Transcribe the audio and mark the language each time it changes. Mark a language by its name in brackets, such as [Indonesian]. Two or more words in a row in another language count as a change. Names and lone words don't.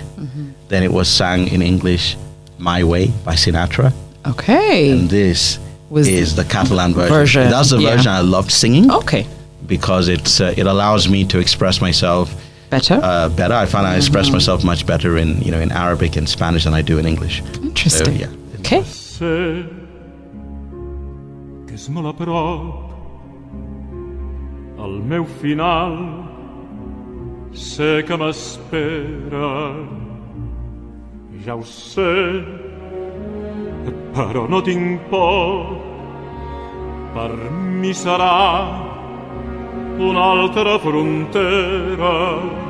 [English] Then it was sung in English, My Way by Sinatra. Okay. And this is the Catalan version. That's the version I loved singing. Okay. Because it allows me to express myself better. I find I express myself much better in Arabic and Spanish than I do in English. Interesting. So, Okay. [Catalan] Sé que és molt a prop el meu final, sé que m'espera, ja ho sé, però no tinc por, per mi serà una altra frontera,